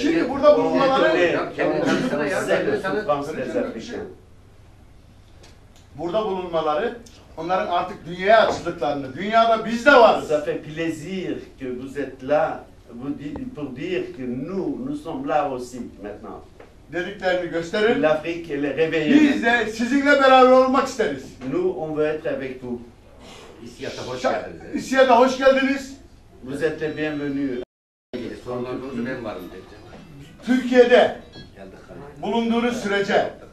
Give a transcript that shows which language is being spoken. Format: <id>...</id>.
<tr>Şimdi burada bulunmaları onların artık dünyaya açıldıklarını, dünyada biz de varız.</tr> <fr>Ça fait plaisir que vous êtes là pour dire que nous sommes là aussi maintenant.</fr> <tr>Dediklerini gösterir.</tr> <fr>L'Afrique elle est réveillée.</fr> <tr>Biz de sizinle beraber olmak isteriz.</tr> <fr>Nous on veut être avec vous.</fr> <tr>İsiyata hoş geldiniz. İSİAD'a hoş geldiniz.</tr> <fr>Vous êtes les bienvenus.</fr> <tr>Sorunlarınızı ben varım dedi. Türkiye'de bulunduğunuz sürece</tr>